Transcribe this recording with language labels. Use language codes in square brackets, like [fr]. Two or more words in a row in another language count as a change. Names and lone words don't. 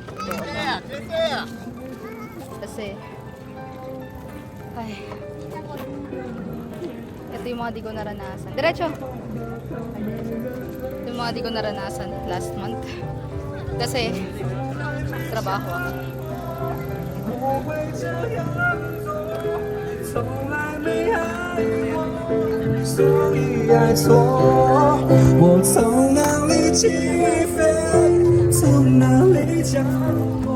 [tl] Kasi ito yung mga di ko naranasan. Diretso! Ito yung mga di ko naranasan [en] last month. [tl] Kasi trabaho ako. [zh] 从来没爱过，所以爱错。我从哪里起飞，从哪里降落？